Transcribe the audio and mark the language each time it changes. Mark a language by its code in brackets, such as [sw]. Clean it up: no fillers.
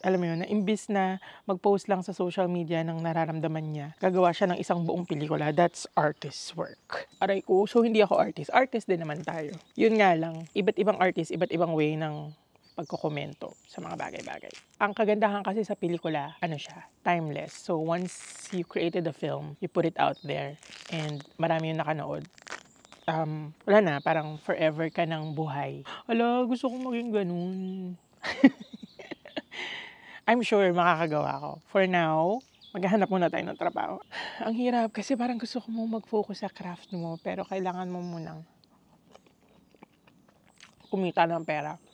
[tl] Alam mo yun, na imbis na mag-post lang sa social media ng nararamdaman niya, gagawa siya ng isang buong pelikula. [en] That's artist's work. [tl] Aray ko, so hindi ako artist. Artist din naman tayo. Yun nga lang, iba't ibang artist, iba't ibang way ng pagkokomento sa mga bagay-bagay. Ang kagandahan kasi sa pelikula, ano siya, timeless. [en] So once you created a film, you put it out there and [tl] marami yung nakanood. Wala na, parang forever ka ng buhay. Ala, gusto kong maging ganun. [en] I'm sure [tl] makakagawa ko. [en] For now, [tl] maghahanap muna tayo ng trabaho. Ang hirap kasi parang gusto ko mo mag-focus sa craft mo pero kailangan mo munang kumita ng pera.